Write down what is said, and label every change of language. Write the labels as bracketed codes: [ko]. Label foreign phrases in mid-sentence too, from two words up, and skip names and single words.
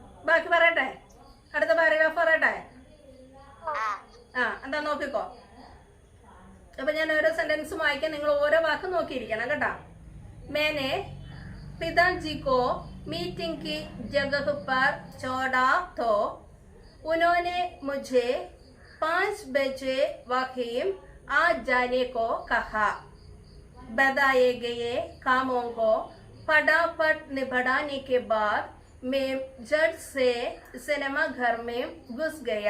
[ml] ബാക്കി പറയട്ടെ, അടുത്ത പാരഗ്രാഫ് പറയട്ടെ. എന്താ നോക്കിക്കോ. അപ്പൊ ഞാൻ ഓരോ സെന്റൻസും വായിക്കാൻ, നിങ്ങൾ ഓരോ വാക്കും നോക്കിയിരിക്കണം കേട്ടാ. [hi] मैंने पिताजी को मीटिंग की जगह पर छोड़ा तो उन्होंने मुझे 5 बजे वकीम आ जाने को कहा. बताए गए कामों को फटाफट निपटाने के बाद मैं झट से सिनेमा घर में घुस गया.